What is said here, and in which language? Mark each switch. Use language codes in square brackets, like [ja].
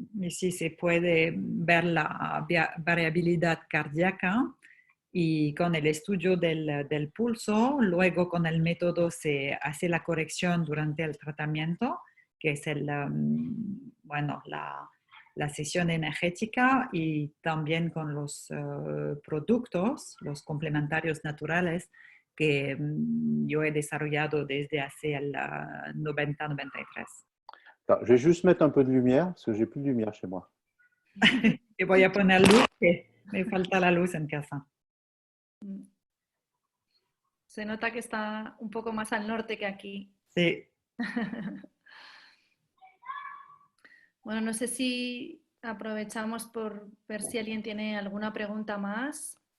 [es] Y sí se puede ver la variabilidad cardíaca y con el estudio del pulso, luego con el método se hace la corrección durante el tratamiento, que es bueno, la sesión energética y también con los productos, los complementarios naturales que yo he desarrollado desde hace el 90-93. [fr] Alors, je vais juste mettre un peu de lumière parce que j'ai plus de lumière chez moi. [es] Que voy a poner luz, que me falta la luz en casa. Se nota que está un poco más al norte que aquí. Sí. Bueno, no sé si aprovechamos por ver si alguien tiene alguna pregunta más.